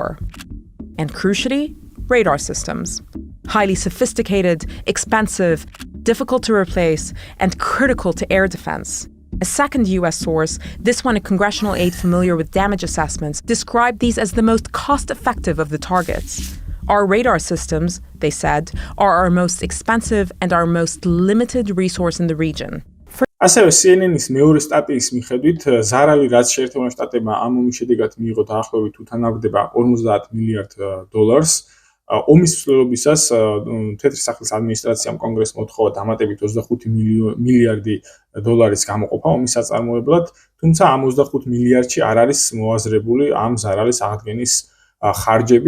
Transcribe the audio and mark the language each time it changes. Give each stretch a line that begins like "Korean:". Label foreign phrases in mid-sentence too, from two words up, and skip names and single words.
English: And crucially, radar systems. Highly sophisticated, expensive, difficult to replace, and critical to air defense. A second U.S. source, this one a congressional aide familiar with damage assessments, described these as the most cost-effective of the targets. Our radar systems, they said, are our most expensive and our most limited resource in the region.
Georgian: ასევე CNN-ის მეორე სტატიის მიხედვით ზარალი, რაც შეერთებულ შტატებმა ამ ომის შედეგად მიიღო დაახლოებით უთანავდება $50 მილიარდ. ომის მსვლელობისას თეთრი სახლის ადმინისტრაციამ კონგრესს მოთხოვა დამატებით $25 მილიარდი გამოყოფა ომის საწარმოებლად, თუმცა ამ 25 მილიარდში არ არის მოაზრებული ამ ზარალის აღდგენის ხარჯები.